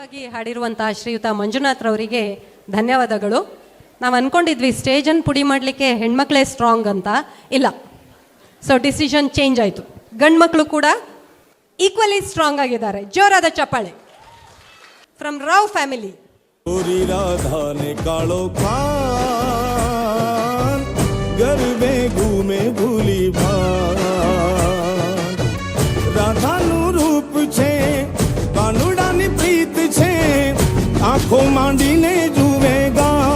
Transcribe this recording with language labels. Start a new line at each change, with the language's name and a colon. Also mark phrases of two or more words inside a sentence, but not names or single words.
Kannada: ಹಾಡಿರುವಂತಹ ಶ್ರೀಯುತ ಮಂಜುನಾಥ್ ರವರಿಗೆ ಧನ್ಯವಾದಗಳು. ನಾವು ಅನ್ಕೊಂಡಿದ್ವಿ ಸ್ಟೇಜನ್ನು ಪುಡಿ ಮಾಡಲಿಕ್ಕೆ ಹೆಣ್ಮಕ್ಳೇ ಸ್ಟ್ರಾಂಗ್ ಅಂತ, ಇಲ್ಲ.
English: so decision change
Kannada: ಆಯಿತು. ಗಂಡು ಮಕ್ಕಳು ಕೂಡ
English: equally strong
Kannada: ಆಗಿದ್ದಾರೆ. ಜೋರಾದ ಚಪ್ಪಾಳೆ
English: from Rao family.
Gujarati: ગોરી રાધા ને કાળો ખાન ઘર માં ઘૂમે ભૂલી ભાન. રાધા નું રૂપ છે કાનુડા ની પ્રીત છે આંખો માંડીને જુવેગા.